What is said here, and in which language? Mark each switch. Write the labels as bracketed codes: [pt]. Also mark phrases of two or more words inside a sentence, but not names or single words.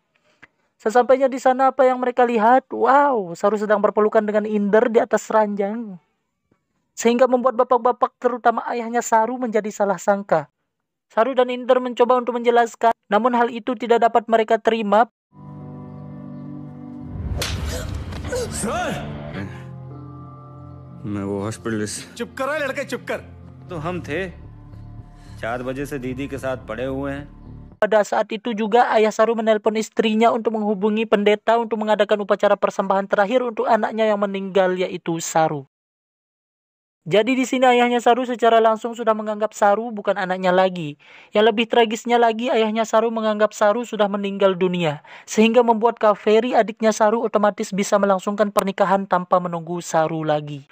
[id] Sesampainya di sana, apa yang mereka lihat? Wow, Saru sedang berpelukan dengan Inder di atas ranjang. Sehingga membuat bapak-bapak terutama ayahnya Saru menjadi salah sangka. Saru dan Inder mencoba untuk menjelaskan, namun hal itu tidak dapat mereka terima. [hi] सर मैं वो हॉस्पिटल चुप कर रहा है लड़का, चुप कर. तो हम थे 4 बजे से दीदी के साथ पड़े हुए हैं. [id] Pada saat itu juga ayah Saru menelpon istrinya untuk menghubungi pendeta untuk mengadakan upacara persembahan terakhir untuk anaknya yang meninggal, yaitu Saru. Jadi di sini ayahnya Saru secara langsung sudah menganggap Saru bukan anaknya lagi. Yang lebih tragisnya lagi, ayahnya Saru menganggap Saru sudah meninggal dunia, sehingga membuat Kaveri, adiknya Saru, otomatis bisa melangsungkan pernikahan tanpa menunggu Saru lagi.